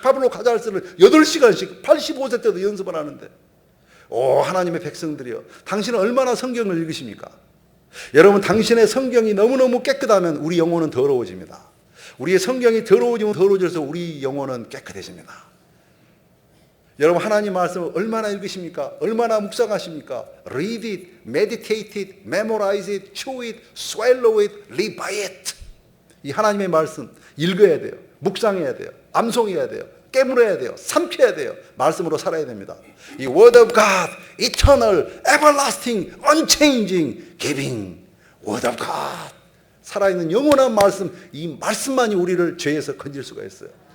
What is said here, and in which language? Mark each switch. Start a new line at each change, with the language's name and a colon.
Korean: 파블로 카잘스를 8시간씩 85세 때도 연습을 하는데, 오, 하나님의 백성들이여, 당신은 얼마나 성경을 읽으십니까? 여러분, 당신의 성경이 너무너무 깨끗하면 우리 영혼은 더러워집니다. 우리의 성경이 더러워지면 더러워져서 우리 영혼은 깨끗해집니다. 여러분, 하나님 말씀을 얼마나 읽으십니까? 얼마나 묵상하십니까?
English: Read it, meditate it, memorize it, chew it, swallow it, live by it.
Korean: 이 하나님의 말씀 읽어야 돼요. 묵상해야 돼요. 암송해야 돼요. 깨물어야 돼요. 삼켜야 돼요. 말씀으로 살아야 됩니다. 이
English: Word of God, eternal, everlasting, unchanging, giving Word of God.
Korean: 살아있는 영원한 말씀, 이 말씀만이 우리를 죄에서 건질 수가 있어요.